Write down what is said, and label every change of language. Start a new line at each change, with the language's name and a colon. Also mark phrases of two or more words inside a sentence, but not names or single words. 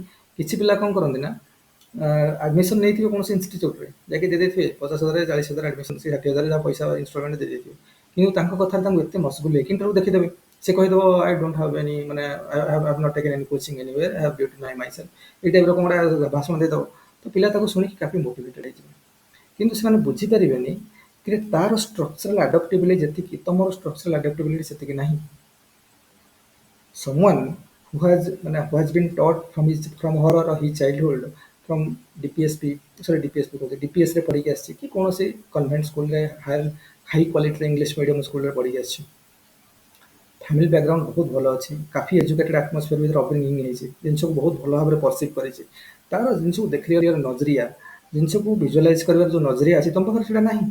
Odia: କିଛି ପିଲା କ'ଣ କରନ୍ତି ନା ଆଡମିସନ୍ ନେଇଥିବେ କୌଣସି ଇନଷ୍ଟିଚ୍ୟୁଟ୍ରେ, ଯାଇକି ଦେଇଦେଇଥିବେ 50,000 40,000 ଆଡମିସନ୍, 60,000 ଯାହା ପଇସା ଇନଷ୍ଟଲମେଣ୍ଟ ଦେଇଦେଇଥିବେ, କିନ୍ତୁ ତାଙ୍କ କଥାରେ ତାଙ୍କୁ ଏତେ ମସଗୁଲ ହେଇକି ଇଣ୍ଟରଭ୍ୟୁ ଦେଖିଦେବେ, ସେ କହିଦେବ
English: I don't have any
Odia: ମାନେ
English: I have not taken any coaching anywhere, I have built myself,
Odia: ଏଇ ଟାଇପ୍ର କ'ଣ ଗୋଟେ ଭାଷଣ ଦେଇଦେବ। ତ ପିଲା ତାକୁ ଶୁଣିକି କାଫି ମୋଟିଭେଟେଡ୍ ହେଇଯିବେ, କିନ୍ତୁ ସେମାନେ ବୁଝିପାରିବେନି କି ତାର
English: structural adaptability
Odia: ଯେତିକି, ତମର
English: structural adaptability
Odia: ସେତିକି ନାହିଁ।
English: someone who has been taught from her or his childhood from DPSP
Odia: कहते DPS ରେ ପଢିକି ଆସିଛି କି କୌଣସି କନଭେଣ୍ଟ ସ୍କୁଲରେ
English: high qualityର English medium schoolରେ
Odia: ପଢିକି ଆସିଛି,
English: family background
Odia: ବହୁତ ଭଲ ଅଛି, କାଫି
English: educated atmosphere
Odia: ଭିତରେ ଅପବ୍ରିଙ୍ଗିଂ ହେଇଛି, ଜିନିଷକୁ ବହୁତ ଭଲ ଭାବରେ ପରସିଭ୍ କରିଛି, ତାର ଜିନିଷକୁ ଦେଖିବାର ନଜରିଆ, ଜିନିଷକୁ ଭିଜୁଆଲାଇଜ୍ କରିବାର ଯେଉଁ ନଜରିଆ ଅଛି ତମ ପାଖରେ ସେଇଟା ନାହିଁ।